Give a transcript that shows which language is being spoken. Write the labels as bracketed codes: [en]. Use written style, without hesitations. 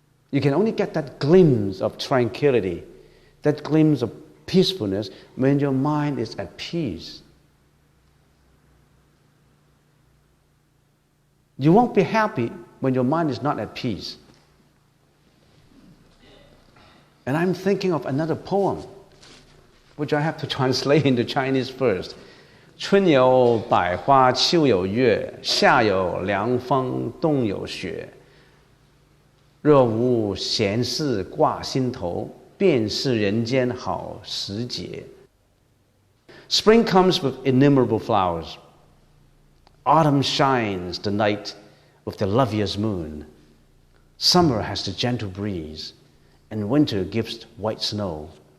[en] You can only get that glimpse of tranquility, that glimpse of peacefulness when your mind is at peace. You won't be happy when your mind is not at peace. And I'm thinking of another poem, which I have to translate into Chinese first. [zh] 春有百花，秋有月，夏有凉风，冬有雪。若无闲事挂心头，便是人间好时节。 [en] Spring comes with innumerable flowers. Autumn shines the night with the loveliest moon. Summer has the gentle breeze, and winter gives white snow.